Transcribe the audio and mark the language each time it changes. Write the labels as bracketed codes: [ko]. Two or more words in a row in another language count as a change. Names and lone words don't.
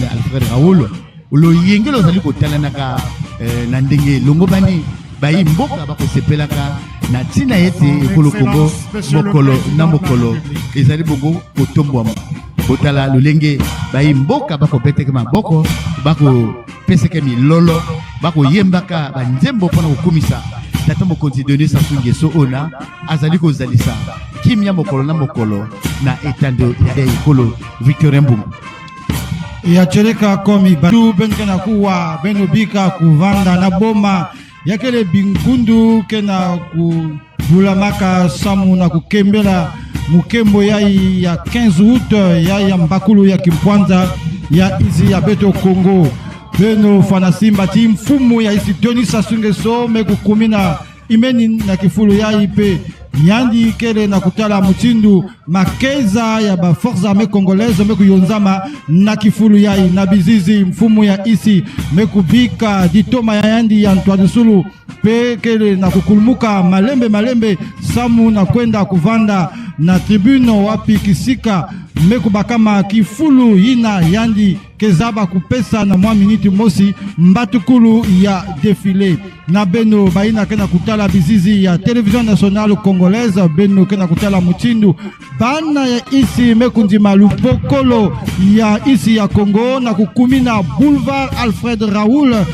[ln] Alfred Raoul lo yengelo zali kotala naka na ndenge longo bani bayi mboka bakosepelaka na tina yete ekolo Kongo mokolo na mokolo ezali bongo kotombwa botala lolenge bayi mboka bakopeteke maboko bako peseke milolo bako yembaka banzembo pona kokumisa tata mokonzi Denis Sassou Nguesso ona azali kozalisa kimia mokolo na mokolo na etando ya ekolo Victorien Mbungu [ktu] ya chereka komi batu benkena kuwa benobika kuvanda na boma yakele bingundu kena kubulamaka samu na kukembela mukembo ya 15 août ya mbakulu ya Kimpwanza ya izi ya beto Kongo beno fanasimba ti mfumu ya isi Denis Sassou Nguesso mekukumina imeni na kifulu ya ipe yandi kele na kutala mutindu makeza ya ba forces [fr] armées congolaises [ktu] mekuyonzama na kifulu ya na bizizi mfumu ya isi mekubika ditoma ya yandi ya Antoine Sulu pe kele na kukulumuka malembe samu na kwenda kuvanda na tribune wapi kisika mekubakama kifulu yina yandi kezaba kupesa na mwa miniti mosi mbatukulu ya défilé na beno baina kena kutala bizizi ya [fr] télévision nationale congolaise [ktu] beno kena kutala mutindu bana ya isi mekundima lupokolo ya isi ya Congo na kukumina boulevard Alfred Raoul